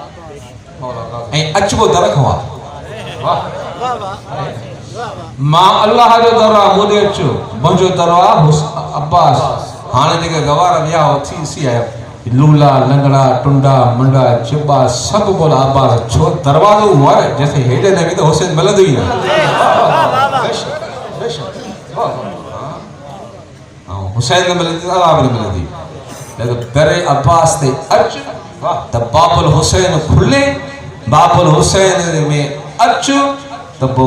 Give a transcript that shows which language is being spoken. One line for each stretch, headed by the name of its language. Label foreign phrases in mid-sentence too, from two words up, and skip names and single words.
Sindhi: ऐं अचबो दर खां आहे वाह मां अल्लाह जो दर आहे मूं ॾे अचो मुंहिंजो दर आहे अब्बास हाणे जेके गवार विया हो थी आया लूला लंगड़ा टुंडा मुंडा चिबा सब बोला अब्बास छो दरवाज़ो हुओ आहे जैसे हेॾे न वेंदो हुसैन मिलंदो ई न हुसैन न मिलंदी अल्लाह न मिलंदी दरे अब्बास ते अच त बाबुल हुसैन खुले बाबुल हुसैन में अच त पोइ